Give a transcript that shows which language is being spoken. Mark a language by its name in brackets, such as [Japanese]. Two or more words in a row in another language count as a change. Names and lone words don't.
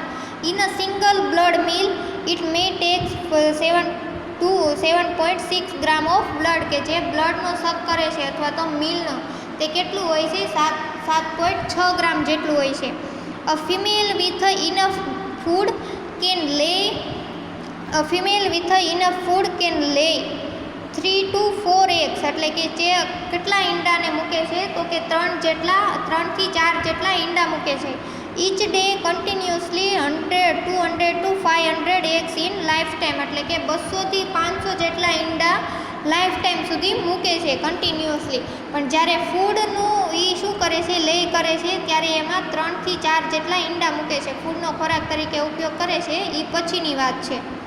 [English] in a single blood meal it may take 7.6 gram of blood, [Gujarati] કે જે બ્લડનો સક કરે છે અથવા તો મિલનો તે કેટલું હોય છે? 7.6 ગ્રામ જેટલું હોય છે. [English] a female with enough food can lay 3 to 4 eggs, [Gujarati] એટલે કે જે કેટલા ઈંડાને મૂકે છે? તો કે 3 થી 4 જેટલા ઈંડા મૂકે છે. [English] each day continuously 200 to 500 eggs in life time, [Gujarati] એટલે કે 200 થી 500 જેટલા ઈંડા [English] life time [Gujarati] સુધી મૂકે છે કન્ટિન્યુઅસલી. પણ જ્યારે ફૂડનું એ શું કરે છે? લે કરે છે, ત્યારે એમાં 3 થી 4 જેટલા ઈંડા મૂકે છે. ફૂડનો ખોરાક તરીકે ઉપયોગ કરે છે એ પછીની વાત છે.